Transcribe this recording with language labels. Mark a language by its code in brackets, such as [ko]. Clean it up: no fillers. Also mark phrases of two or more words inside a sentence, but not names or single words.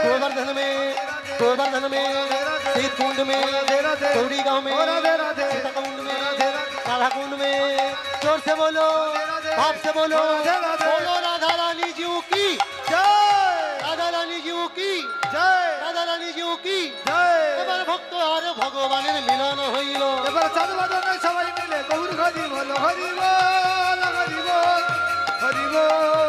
[hi] गोवर्धन में, गोवर्धन में, शीत कुंड में, राधे राधे चौड़ी गांव में, राधे राधे सीता कुंड में, राधे राधे राधा कुंड में। जोर से बोलो, भाव से बोलो, राधे राधे बोलो राधा रानी जी की, जय राधा रानी जी की, जय [bn] রাধা রানী জিউ কি জয় এবার ভক্ত আর ভগবানের মিলন হইল। এবার চাঁদ বাদনে সবাই মিলে গৌর হরি বল হরি বল হরি বল হরি বল